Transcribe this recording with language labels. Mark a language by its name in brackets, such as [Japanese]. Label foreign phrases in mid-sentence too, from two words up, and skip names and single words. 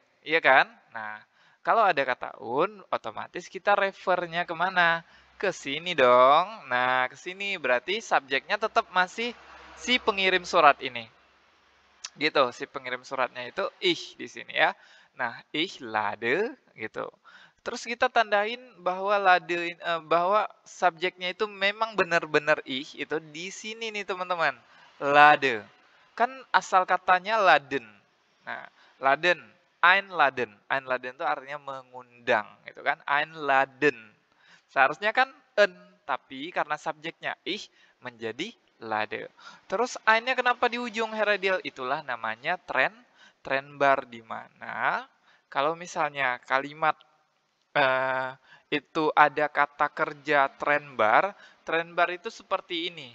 [Indonesian] Iya kan? Nah, kalau ada kata un, otomatis kita refernya kemana? Ke sini dong. Nah, ke sini berarti subjeknya tetap masih si pengirim surat ini. Gitu, si pengirim suratnya itu ich di sini ya. Nah, [German] ich lade gitu. [Indonesian] Terus kita tandain bahwa bahwa subjeknya itu memang benar-benar ich itu di sini nih teman-teman. Lade. Kan asal katanya laden. [German] Nah, laden, einladen. [Indonesian] Einladen itu artinya mengundang gitu kan. Einladen. Seharusnya kan en, tapi karena subjeknya ich menjadi lade. Terus ein-nya kenapa di ujung, Heradil? Itulah namanya trend bar, di mana kalau misalnya kalimat itu ada kata kerja trend bar itu seperti ini.